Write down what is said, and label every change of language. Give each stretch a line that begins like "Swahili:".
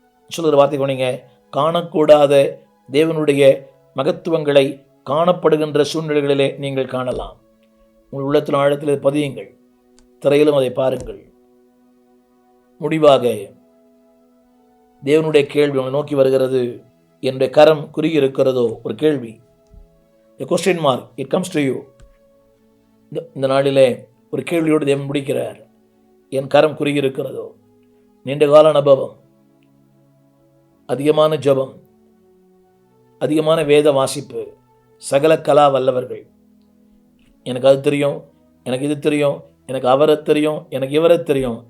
Tamil: சொல்கிற வார்த்தை கொண்டீங்க, காணக்கூடாத தேவனுடைய மகத்துவங்களை காணப்படுகின்ற சூழ்நிலைகளிலே நீங்கள் காணலாம். உங்கள் உள்ளத்தில் ஆழத்தில் பதியுங்கள், திரையிலும் அதை பாருங்கள். முடிவாக தேவனுடைய கேள்வி உங்களை நோக்கி வருகிறது. என்னுடைய கரம் குறுகி இருக்கிறதோ? ஒரு கேள்வி,
English: a question mark, it comes to you.
Tamil: இந்த நாளிலே ஒரு கேள்வியோடு தேவன் முடிக்கிறார். என் கரம் குறுகி இருக்கிறதோ? நீண்ட கால அனுபவம், அதிகமான ஜெபம், அதிகமான வேத வாசிப்பு, சகல கலா வல்லவர்கள். எனக்கு அது தெரியும், எனக்கு இது தெரியும், எனக்கு அவரை தெரியும், எனக்கு இவரை தெரியும்.